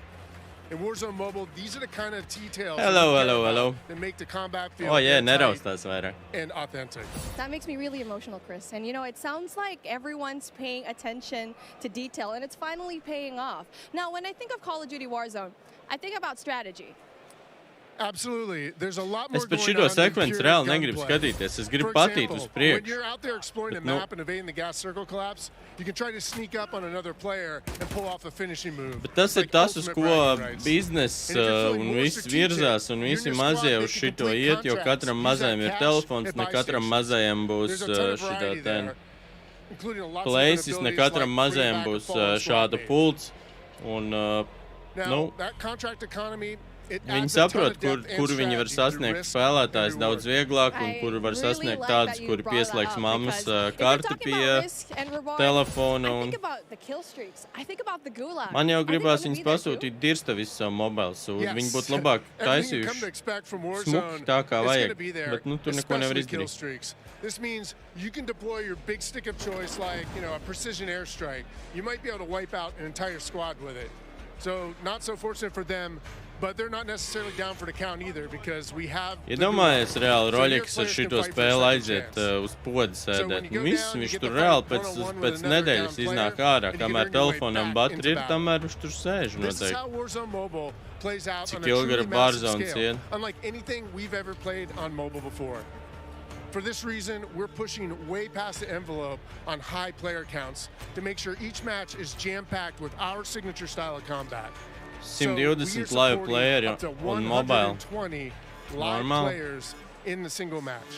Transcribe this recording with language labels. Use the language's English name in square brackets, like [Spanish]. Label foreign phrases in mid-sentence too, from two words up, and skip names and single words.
[English] In Warzone Mobile, these are the kind of details that make the combat feel and authentic. That makes me really emotional, Chris. And you know, it sounds like everyone's paying attention to detail, and it's finally paying off. Now, when I think of Call of Duty Warzone, I think about strategy. Absolutely. There's a lot more [Latvian] Es pat [English] going [Latvian] šito [English] on than [Latvian] sekvenci [English] pure [Latvian] reāli negribu [English] gunplay. [Latvian] skatīties. Es gribu [English] For [Latvian] patīt [English] example, [Latvian] uz priekšu. [English] when you're out there exploring a map and evading the gas circle collapse, you can try to sneak up on another player and pull off a finishing move. [Latvian] Bet tas ir tas, uz ko biznesa un viss virzās, un visi mazie uz šito iet, jo katram mazajam ir telefons, ne katram mazajam būs šitā ten plēsis, ne katram mazajam būs šāda pults. Un, [English] Now, that contract economy, [Latvian] viņi saprot, kur viņi var sasniegt spēlētājs daudz vieglāk, un kur var sasniegt tādus, kuri pieslēgs mammas karti pie telefona. Man jau gribās viņus pasūtīt dirsta visu savu mobile sūdu. Viņi būtu labāk taisījuši smuki tā, kā vajag, bet nu, tur neko nevar izdarīt. [English] This means you can deploy your big stick of choice like, a precision airstrike. You might be able to wipe out an entire squad with it. So, not so fortunate for them, but they're not necessarily down for the count either because we have... [Latvian] Iedomājies reāli Roļiks ar šito spēli aiziet uz poda sēdēt. Viss viņš tur reāli pēc nedēļas iznāk ārā. Kamēr telefonam bateri ir, tamēr viņš tur sēž noteikti. Cik ilgi ar Warzone iet. [English] Unlike anything we've ever played on mobile before. For this reason, we're pushing way past the envelope on high player counts to make sure each match is jam-packed with our signature style of combat. 120 live playeri on mobile. Live players in the single match.